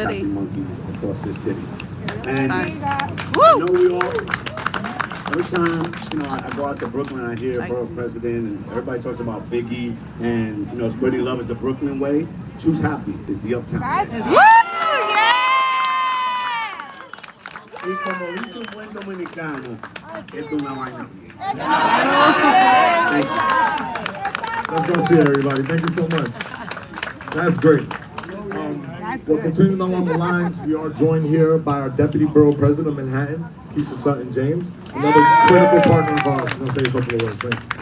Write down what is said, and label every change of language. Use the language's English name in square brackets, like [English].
[English] Happy Monkeys across this city. And Nice. you know, we all, every time, you know, I go out to Brooklyn, I hear borough president, and everybody talks about Biggie, and, you know, spreading love is the Brooklyn way. Choose happy is the Uptown way. Woo! Yeah! [Spanish] Y como dice un buen dominicano, esto es una vaina. [English] Let's go see it, everybody. Thank you so much. That's great. Well, continuing along the lines, we are joined here by our Deputy Borough President of Manhattan, Keisha Sutton James, another critical partner of ours. I'll say a couple of words. Thank you.